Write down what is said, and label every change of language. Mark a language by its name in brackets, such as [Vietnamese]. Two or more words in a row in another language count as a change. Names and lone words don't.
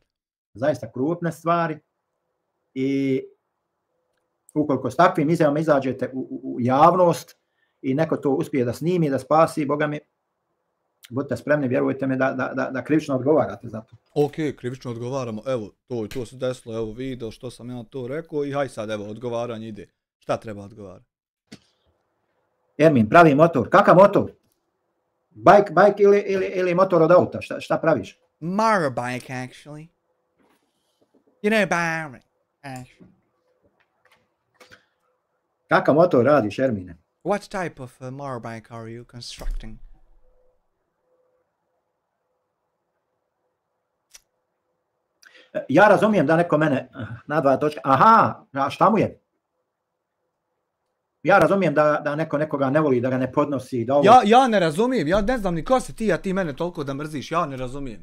[Bosnian] Zaista krupne stvari i ukoliko s takvim izjavama izađete u javnost i neko to uspije da snimi, da spasi, Boga mi, budite spremni, vjerujte mi da krivično odgovarate za to. Ok, krivično odgovaramo, evo, to se desilo, evo video što sam ja to rekao i haj sad, evo, odgovaranje ide. Šta treba odgovarati? Ermin, pravi motor, kakav motor? Bike ili motor od auta, šta praviš? [English] Motorbike, actually. You know, bike, actually. [Bosnian] Kakav motor radiš, Ermine? [English] What type of motorbike are you constructing? [Bosnian] Ja razumijem da neko mene nadvaja točka. Aha, a šta mu je? Ja razumijem da neko nekoga ne voli, da ga ne podnosi. Da ovo... Ja ne razumijem, ja ne znam ni ko si ti, a ti mene toliko da mrziš, ja ne razumijem.